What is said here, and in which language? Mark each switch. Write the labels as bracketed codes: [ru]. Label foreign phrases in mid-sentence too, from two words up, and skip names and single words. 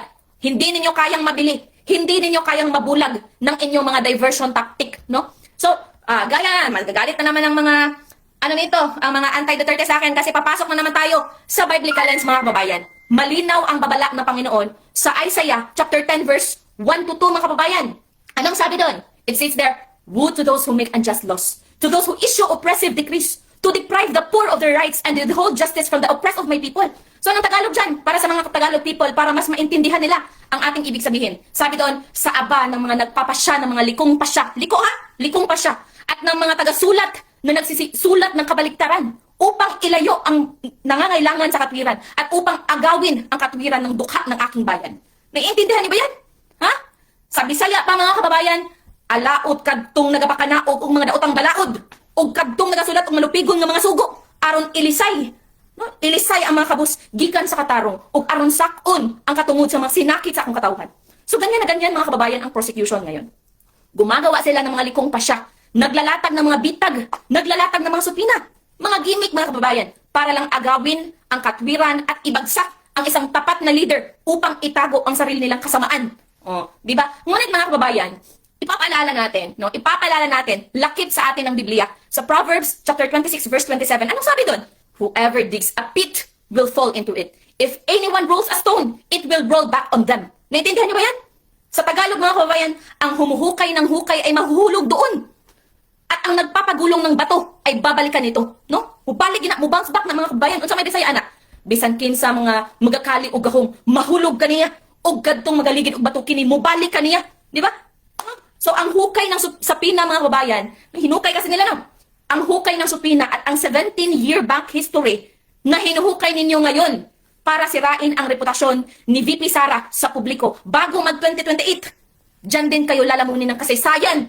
[tl] Hindi ninyo kayang mabili. Hindi ninyo kayang mabulag ng inyong mga [en] diversion tactic, [tl] no? So, gaya, magagalit na naman ang mga, ang mga anti-Duterte sa akin kasi papasok na naman tayo sa [en] biblical lens, [tl] mga kababayan. Malinaw ang babala ng Panginoon sa Isaiah chapter 10 verse 1 to 2, mga kababayan. Anong sabi doon? [en] It says there, woe to those who make unjust laws, to those who issue oppressive decrees, to deprive the poor of their rights and withhold justice from the oppressed of my people. [tl] So, anong Tagalog dyan? Para sa mga [en] Tagalog people, [tl] para mas maintindihan nila ang ating ibig sabihin. Sabi doon, sa aba ng mga nagpapasya, ng mga likong pasya. Liko ha? Likong pasya. At ng mga taga-sulat na nagsisulat ng kabaliktaran upang ilayo ang nangangailangan sa katwiran at upang agawin ang katwiran ng dukha ng aking bayan. Naiintindihan niyo ba yan? Ha? Sa Bisaya pa, mga kababayan, [ceb] alaot kadtong nagapakanaog og mga daotang balaod og kadtong nagasulat og malupigon nga mga sugo aron ilisay, no? Ilisay ang mga kabus gikan sa katarong ug aron sakon ang katungod sa mga sinakit sa akong katawhan. [tl] So ganyan na ganyan, mga kababayan, ang prosecution ngayon. Gumagawa sila ng mga likong pasya, naglalatag ng mga bitag, naglalatag ng mga supina, mga gimmick, mga kababayan, para lang agawin ang katwiran at ibagsak ang isang tapat na leader upang itago ang sarili nilang kasamaan. Oh, di ba? Ngunit, mga kababayan, ipapaalala natin, lakip sa atin ng Biblia. Sa Proverbs chapter 26 verse 27, anong sabi doon? [en] Whoever digs a pit will fall into it. If anyone rolls a stone, it will roll back on them. [tl] Naintindihan niyo ba yan? Sa Tagalog, mga kababayan, ang humuhukay ng hukay ay mahuhulog doon. At ang nagpapagulong ng bato ay babalikan nito, no? [ceb] Mubalik [en] bounce back [ceb] na, mga kababayan. Unsa may Bisaya ana? Bisan kinsa mga magakali og gahong mahulog kaniya og kadtong magaligid og bato kini mubalik kaniya, di ba? [tl] So ang hukay ng sapina, mga kababayan, hinukay kasi nila, no? Ang hukay ng supina at ang 17-year [en] bank history [tl] na hinuhukay ninyo ngayon para sirain ang reputasyon ni VP Sara sa publiko bago mag-2028. Diyan din kayo lalamunin ng kasaysayan.